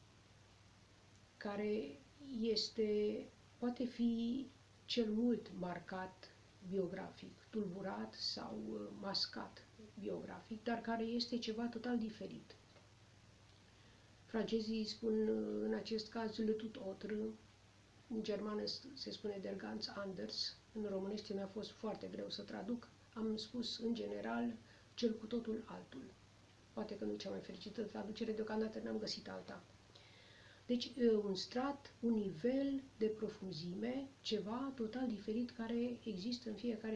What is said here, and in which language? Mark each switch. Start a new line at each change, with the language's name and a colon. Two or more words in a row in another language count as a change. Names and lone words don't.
Romanian: care poate fi cel mult marcat biografic, tulburat sau mascat biografic, dar care este ceva total diferit. Francezii spun în acest caz
French: le tout autre,
Romanian: în germană se spune
German: der ganz anders,
Romanian: în românește mi-a fost foarte greu să traduc, am spus în general cel cu totul altul. Poate că nu cea mai fericită traducere, deocamdată n-am găsit alta. Deci un strat, un nivel de profunzime, ceva total diferit care există în fiecare